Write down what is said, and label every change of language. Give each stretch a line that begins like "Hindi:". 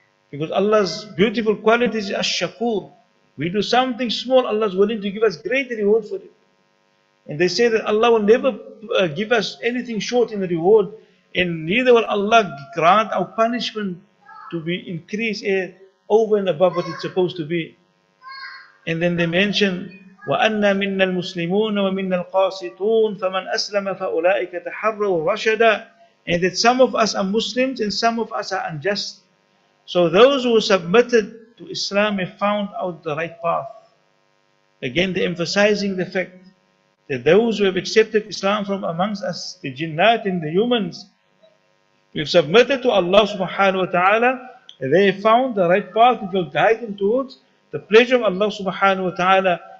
English: Because Allah's beautiful qualities is ash-shakur. We do something small, Allah is willing to give us great reward for it. And they say that Allah will never give us anything short in the reward, and neither will Allah grant our punishment to be increased over and above what it's supposed to be. And then they mention,
Arabic: وَأَنَّا مِنَّا الْمُسْلِمُونَ وَمِنَّا الْقَاسِطُونَ فَمَنْ أَسْلَمَ فَأُولَٰئِكَ تَحَرَّوْا رَشَدًا.
English: And that some of us are Muslims and some of us are unjust. So those who submitted to Islam have found out the right path. Again, they're emphasizing the fact that those who have accepted Islam from amongst us, the jinnat and the humans, we've submitted to Allah subhanahu wa ta'ala, they have found the right path that will guide them towards the pleasure of Allah subhanahu wa ta'ala.